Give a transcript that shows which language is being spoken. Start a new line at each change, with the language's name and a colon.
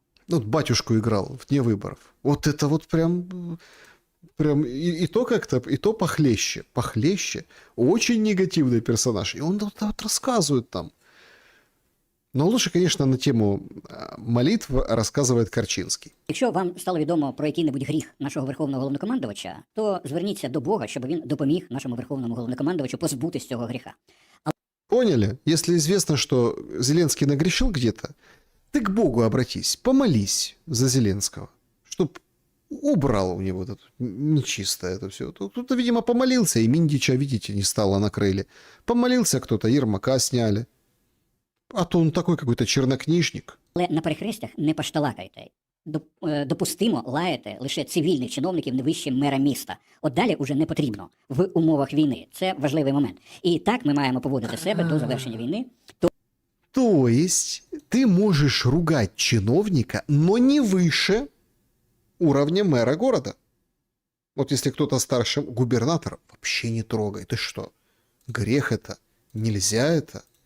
Russian: Ну, батюшку играл в «Дне выборов». Вот это вот прям и то как-то, и то похлеще. Похлеще. Очень негативный персонаж. И он вот рассказывает там. Но лучше, конечно, на тему молитв рассказывает Корчинский.
Ukrainian: Якщо вам стало відомо про який-небудь гріх нашого верховного головнокомандувача, то зверніться до Бога, щоб він допоміг нашому верховному головнокомандувачу позбутись цього гріха.
Russian: Поняли? Если известно, что Зеленский нагрешил где-то, ты к Богу обратись, помолись за Зеленского, чтоб убрал у него это нечистое это все. Кто-то, видимо, помолился, и Миндича, видите, не стало, накрыли. Помолился кто-то, Ермака сняли. А то он такой какой-то чернокнижник.
Ukrainian: Але на перехрестях не пашталакайте. Допустимо лаяти лише цивільних чиновників не вище мера міста. От далі уже не потрібно в умовах війни. Це важливий момент. І так ми маємо поводити себе до завершення війни.
Russian: То есть ты можешь ругать чиновника, но не выше уровня мэра города. Вот если кто-то старше губернатора, вообще не трогай. Ты что? Грех это? Нельзя это?